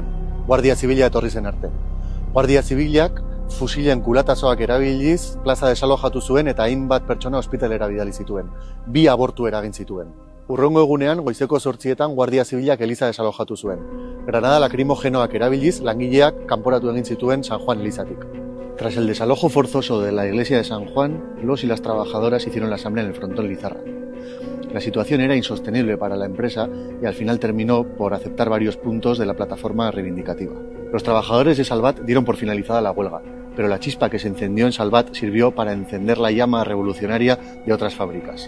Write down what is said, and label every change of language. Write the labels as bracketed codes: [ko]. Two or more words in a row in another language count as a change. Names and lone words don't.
[eu] Guardia Zibila etorri zen arte. Guardia Zibilak fusilen kulatazoak erabiliz, plaza desalojatu zuen eta hainbat pertsona ospitalera bidali zituen. 2 abortu eragin zituen. Hurrengo egunean, goizeko 8etan Guardia Zibilak eliza desalojatu zuen. Granada lakrimogenoak erabiliz, langileak kanporatu egin zituen San Juan elizatik. [es] Tras el desalojo forzoso de la iglesia de San Juan, los y las trabajadoras hicieron la asamblea en el frontón Lizarra. La situación era insostenible para la empresa y al final terminó por aceptar varios puntos de la plataforma reivindicativa. Los trabajadores de Salvat dieron por finalizada la huelga, pero la chispa que se encendió en Salvat sirvió para encender la llama revolucionaria de otras fábricas.